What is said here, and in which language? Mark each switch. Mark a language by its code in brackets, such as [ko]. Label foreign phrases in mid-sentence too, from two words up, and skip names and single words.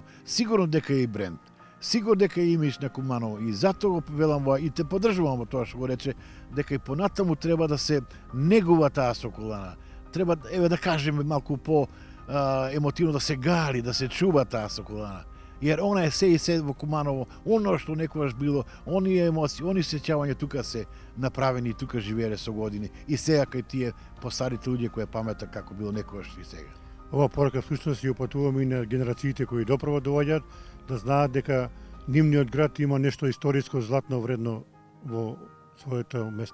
[mk] Сигурно дека е и бренд. Сигурно дека е имидж на Куманово и затоа го велам и те поддржувам во тоа што го рече, дека и понатаму треба да се негува таа Соколана. Треба, да кажеме малку по емотивно да се гали, да се чува таа Соколана. [sr] Jer ona je [mk] се и се во Куманово, оно што некогаш било, оние емоции, они сеќавања тука се направени и тука живееле со години. И сега кај тие постарите луѓе кои памета како било некогаш и сега. Ова порака всушност ја упатуваме и на генерациите кои доправо доаѓаат, да знаат дека нивниот град има нешто историско златно вредно во своето место.